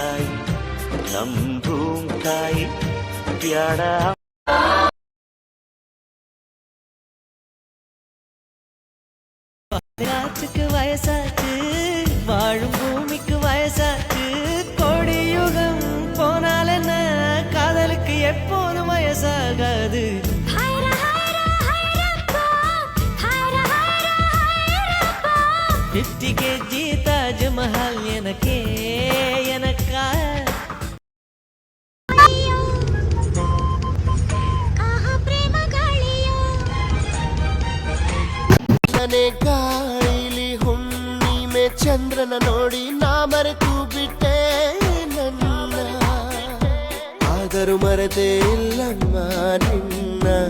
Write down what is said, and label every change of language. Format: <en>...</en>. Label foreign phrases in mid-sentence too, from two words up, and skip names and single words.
<ta>ತಾಯಿ ಪ್ಯಾಡ ராத்துக்கு வயசாச்சு வாழும் பூமிக்கு வயசாச்சு. கோடி யுகம் போனால் என்ன காதலுக்கு எப்போதும் வயசாகாது. 50 kg தாஜ்மஹால் எனக்கே எனக்கா.</ta> <kn>ಮನೆ ಗಾಳಿಲಿ ಹುಣ್ಣಿಮೆ ಚಂದ್ರನ ನೋಡಿ ನಾ ಮರೆತು ಬಿಟ್ಟೆ ನನ್ನ, ಆದರೂ ಮರೆತೇ ಇಲ್ಲಮ್ಮ ನಿನ್ನ.</kn>